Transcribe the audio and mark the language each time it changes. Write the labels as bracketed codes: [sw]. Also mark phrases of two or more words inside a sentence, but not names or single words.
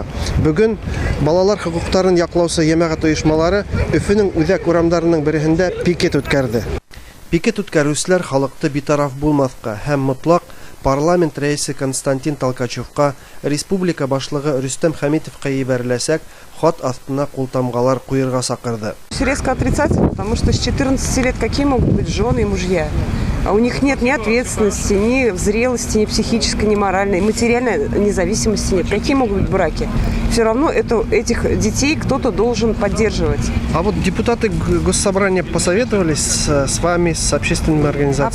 [ba] Бүген балалар хукукларын яклаучы җәмәгать оешмалары Өфөнең үзәк урамнарының берсендә пикет үткәрде. Пикет үткәрүчеләр халыкты битараф булмаска һәм мотлак парламент рәисе Константин Толкачевка, республика башлыгы Рөстәм Хәмитовка ебәреләсәк, хат астына култамгалар куерга сакырды. [ru] Резко отрицательно, потому что с 14 лет какие могут быть жены и мужья? А у них нет ни ответственности, ни зрелости, ни психической, ни моральной, материальной независимости нет. Какие могут быть браки? Все равно этих детей кто-то должен поддерживать. А вот депутаты Госсобрания посоветовались с вами, с общественными организациями?